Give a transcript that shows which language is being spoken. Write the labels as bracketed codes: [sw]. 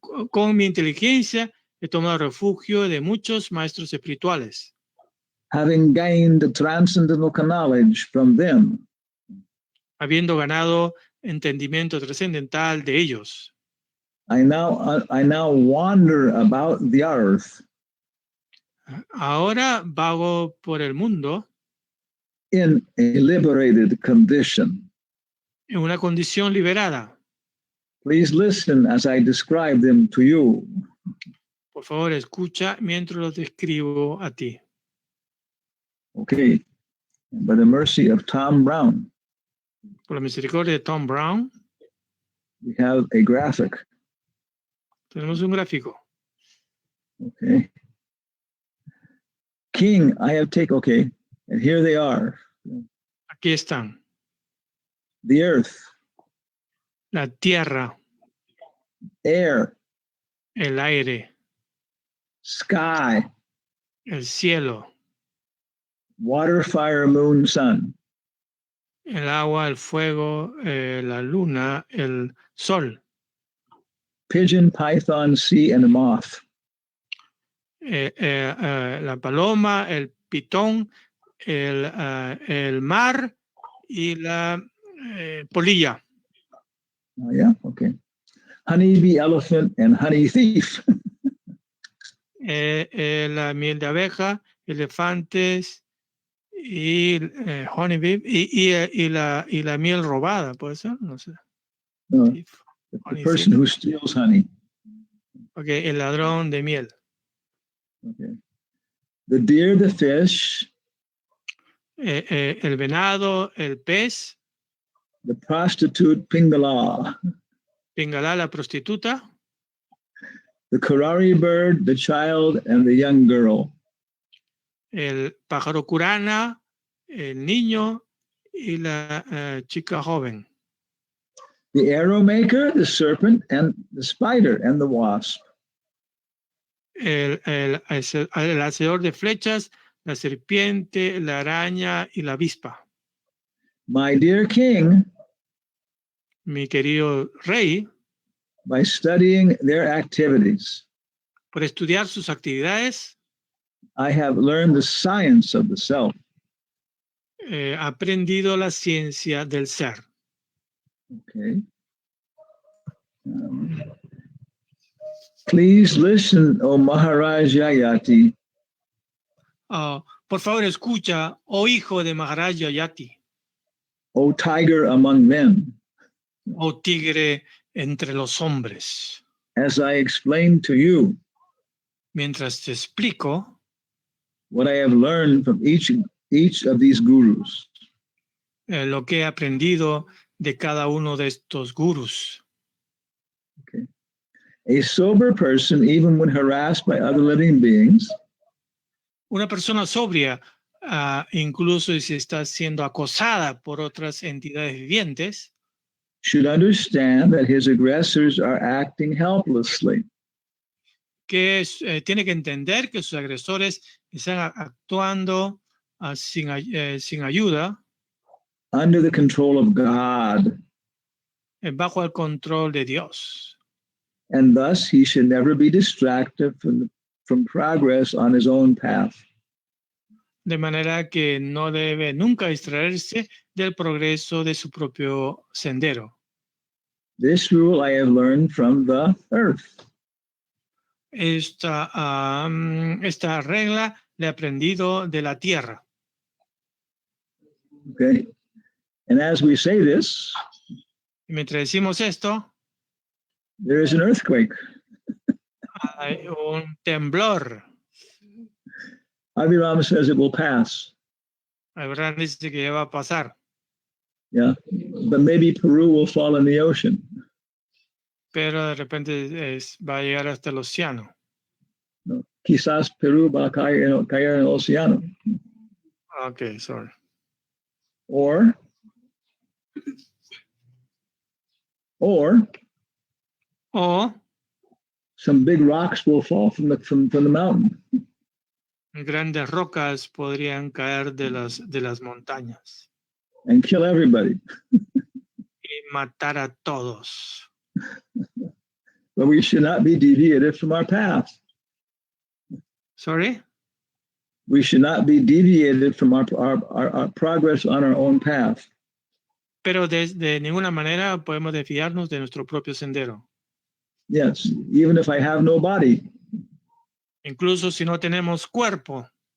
[es] Con mi inteligencia he tomado refugio de muchos maestros espirituales. [en] Having gained transcendental knowledge from them, [es] habiendo ganado entendimiento trascendental de ellos. [en] I now wander about the earth. [es] Ahora vago por el mundo [en] in a liberated condition. [es] En una condición liberada. [en] Please listen as I describe them to you. [es] Por favor, escucha mientras los describo a ti. [en] Okay. By the mercy of Tom Brown, [es] Por la misericordia de Tom Brown, [en] we have a graphic. [es] tenemos un gráfico. [en] Okay. King, I have taken, okay, and here they are. [es] Aquí están. [en] The earth, [es] La tierra, [en] air, [es] el aire, [en] sky, [es] el cielo, [en] water, fire, moon, sun. [es] el agua, el fuego, la luna, el sol. [en] Pigeon, python, sea, and a moth. [es] La paloma, el pitón, el mar y la polilla. [en] Oh, yeah, okay. Honeybee, elephant, and honey thief. [es] La miel de abeja, elefantes y honeybee y la miel robada, ¿puede ser? No sé. No, [en] Thief, the person who steals honey. [es] Okay, el ladrón de miel. [en] Okay. The deer, the fish. [es] El venado, el pez. [en] The prostitute, Pingala. [es] Pingala, la prostituta. [en] The Karari bird, the child, and the young girl. [es] El pájaro curana, el niño y la chica joven. [en] The arrow maker, the serpent, and the spider, and the wasp. [es] El hacedor de flechas, la serpiente, la araña y la avispa. [en] My dear king, [es] Mi querido rey, [en] by studying their activities, [es] por estudiar sus actividades, [en] I have learned the science of the self. [es] Ha aprendido la ciencia del ser. [en] Okay. Please listen, O Maharaj Yayati. [es] Por favor, escucha, oh hijo de Maharaj Yayati. [en] O tiger among men. [es] Oh tigre entre los hombres. [en] As I explained to you, [es] mientras te explico [en] what I have learned from each of these gurus. [es] Lo que he aprendido de cada uno de estos gurus. [en] Okay. A sober person, even when harassed by other living beings, [es] una persona sobria, incluso si está siendo acosada por otras entidades vivientes, [en] should understand that his aggressors are acting helplessly. [es] que tiene que entender que sus agresores están actuando sin ayuda, [en] Under the control of God, [es] bajo el control de Dios. [en] and thus he should never be distracted from progress on his own path. [es] De manera que no debe nunca distraerse del progreso de su propio sendero. [en] This rule I have learned from the earth. [es] Esta regla la he aprendido de la tierra. [en] Okay. And as we say this, [es] Y mientras decimos esto, [en] there is an earthquake. [es] hay un temblor. [en] Abhiram says it will pass. [es] Abraham dice que ya va a pasar, [en] Yeah. But maybe Peru will fall in the ocean. [es] pero de repente va a llegar hasta el océano. No. Quizás Perú va a caer en el océano. [en] Ok, sorry. Or [es] O [en] some big rocks will fall from the mountain. [es] grandes rocas podrían caer de las montañas [en] And kill everybody. [es] y matar a todos. [en] But we should not be deviated from our path. Sorry? We should not be deviated from our progress on our own path. [es] Pero de ninguna manera podemos desviarnos de nuestro propio sendero. [en] Yes, even if I have no body. [es] Incluso si no tenemos cuerpo.